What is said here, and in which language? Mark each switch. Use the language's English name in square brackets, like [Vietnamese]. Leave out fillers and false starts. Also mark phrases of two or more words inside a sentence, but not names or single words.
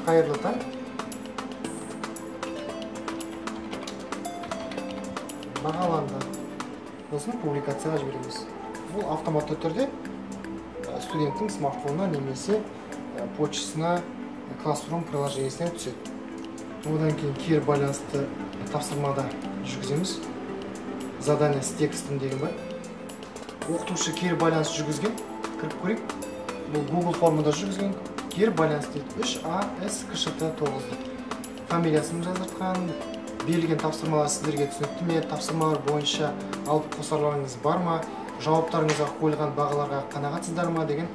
[Kazakh] Қайырлы таң. Бағаланды. Осыны публикацияға жібереміз. Бұл автоматты түрде студенттің смартфонына немесе почтасына Classroom приложениесіне түседі. Одан кейін кері байланысты тапсырмада жүргіземіз. [Russian] Задание с текстом [Kazakh] деген бар. Оқытушы кері байланыс жүргізген. Кіріп көрейік. Бұл Google формада жүргізген. Кері байланыс дейді. 3ASKШT9. Фамилиясын жаздыртқан. Берілген тапсырмалар сіздерге түсінікті ме? Тапсырмалар бойынша алып қосарларыңыз бар ма? Жауаптарыңызға қойылған бағаларға қанағатсыздар ма деген.